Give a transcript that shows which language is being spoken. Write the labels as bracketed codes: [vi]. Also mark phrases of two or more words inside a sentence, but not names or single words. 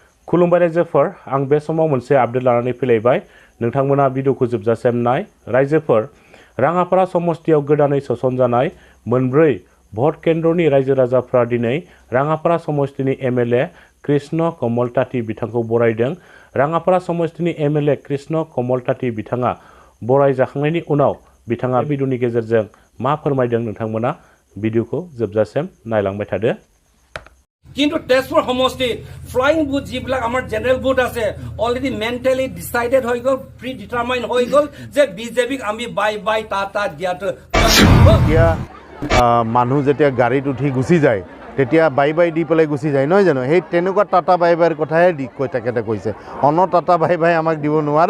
[brx] खुलुमबाय रायजोफोर आं बे समाव मोनसे आपडेट लानानै फैलायबाय नोंथांमोना भिडिअखौ जोबजासिम नाय रायजोफोर राङापारा समस्तियाव गोदानै सोसनजानाय मोनब्रै भट केन्द्रनि रायजो राजाफ्रा दिनै राङापारा समस्तिनि MLA कृष्ण कमल ताति बिथांखौ बरायदों राङापारा समस्तिनि MLA कृष्ण कमल ताति बिथाङा बराय जाखांनायनि उनाव बिथाङा भिडिअनि गेजेरजों मा फोरमायदों नोंथांमोना भिडिअखौ जोबजासिम नायलांबाय थादो [as] কিন্তু তেজপুৰ সমষ্টিত [en] flying booth [as] যিবিলাক আমাৰ [en] general booth [as] আছে [en] already mentally decided [as] হৈ গ'ল [en] pre determine [as] হৈ গ'ল যে বিজেপিক আমি [en] bye bye tata [as] দিয়াটো এতিয়া মানুহ যেতিয়া গাড়ীত উঠি গুচি যায় তেতিয়া [en] bye bye [as] দি পেলাই গুচি যায় নহয় জানো সেই তেনেকুৱা টাটা বাই বাইৰ কথাহে তেখেতে কৈছে অন [en] tata bye bye [as] আমাক দিব নোৱাৰে